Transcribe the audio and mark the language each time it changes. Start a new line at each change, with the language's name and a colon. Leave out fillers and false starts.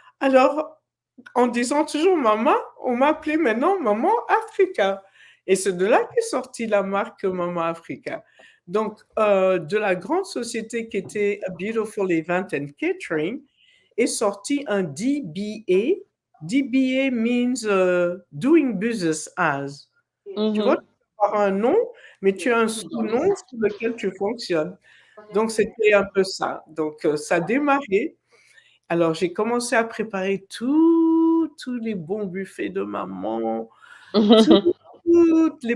French: Alors, en disant toujours Mama, on m'appelait maintenant Maman Africa. Et c'est de là qu'est sortie la marque Maman Africa. Donc, de la grande société qui était A Beautiful Event and Catering est sorti un DBA.
English: DBA means Doing Business As.
French: Tu vois, Mhm. tu peux avoir un nom, mais tu as un sous-nom sous lequel tu fonctionnes. Donc, c'était un peu ça. Donc, ça a démarré. Alors, j'ai commencé à préparer tous les bons buffets de maman, toutes les